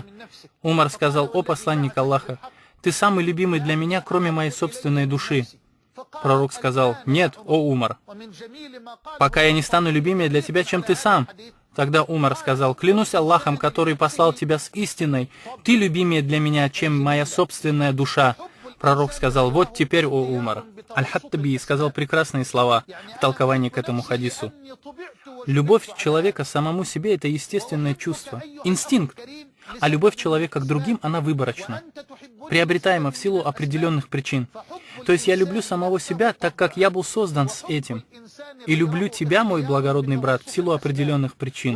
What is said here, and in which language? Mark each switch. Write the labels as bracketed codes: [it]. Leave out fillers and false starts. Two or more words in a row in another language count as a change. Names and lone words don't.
[ru] Умар сказал: «О посланник Аллаха, ты самый любимый для меня, кроме моей собственной души». Пророк сказал: «Нет, о Умар, пока я не стану любимее для тебя, чем ты сам». Тогда Умар сказал: «Клянусь Аллахом, который послал тебя с истиной, ты любимее для меня, чем моя собственная душа». Пророк сказал: «Вот теперь, о Умар». Аль-Хаттаби сказал прекрасные слова в толковании к этому хадису. Любовь человека самому себе — это естественное чувство, инстинкт, а любовь человека к другим, она выборочна, приобретаема в силу определенных причин. То есть я люблю самого себя, так как я был создан с этим, и люблю тебя, мой благородный брат, в силу определенных причин.